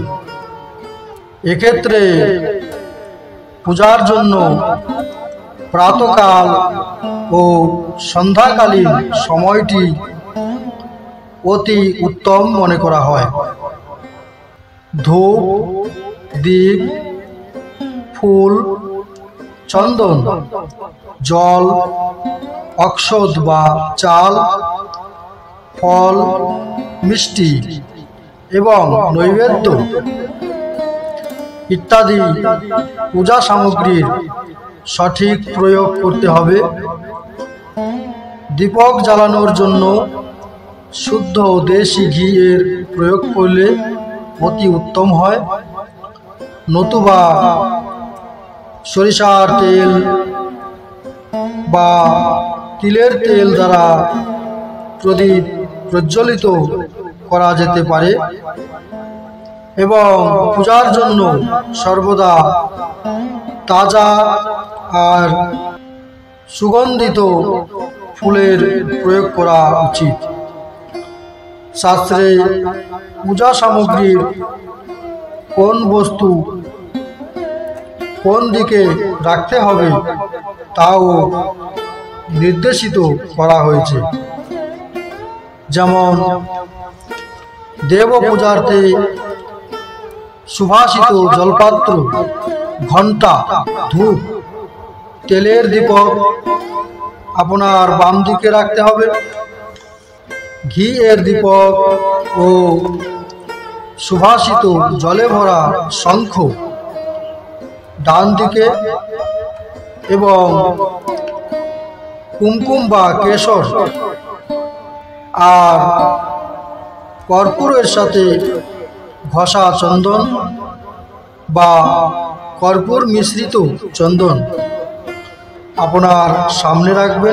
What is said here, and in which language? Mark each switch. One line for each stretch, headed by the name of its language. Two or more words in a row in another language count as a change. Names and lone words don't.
Bangla: এক্ষেত্রে পূজার জন্য প্রাতঃকাল আর সন্ধ্যাকালীন সময়টি অতি উত্তম মনে করা হয়। ধূপ দীপ ফুল চন্দন জল অক্ষত বা চাল ফল মিষ্টি এবং নৈবেদ্য ইত্যাদি পূজা সামগ্রীর সঠিক প্রয়োগ করতে হবে। দীপক জ্বালানোর জন্য শুদ্ধ দেশী ঘি এর প্রয়োগ করলে অতি উত্তম হয়। নতুবা সরিষার তেল বা তিলের তেল দ্বারা প্রদীপ প্রজ্বলিত করা যেতে পারে এবং পূজার জন্য সর্বদা তাজা আর সুগন্ধিত ফুলের প্রয়োগ করা উচিত। শাস্ত্রে পূজা সামগ্রীর কোন বস্তু কোন দিকে রাখতে হবে তাও নির্দেশিত করা হয়েছে। যেমন দেব পূজার্থে সুভাষিত জলপাত্র ঘণ্টা ধূপ তেলের দীপক আপনার বাম দিকে রাখতে হবে। ঘি এর দীপক আর সুভাষিত জলে ভরা শঙ্খ ডান দিকে এবং কুমকুম বা কেশর আর কর্পূরের সাথে ঘষা চন্দন বা কর্পূর মিশ্রিত চন্দন আপনার সামনে রাখবেন।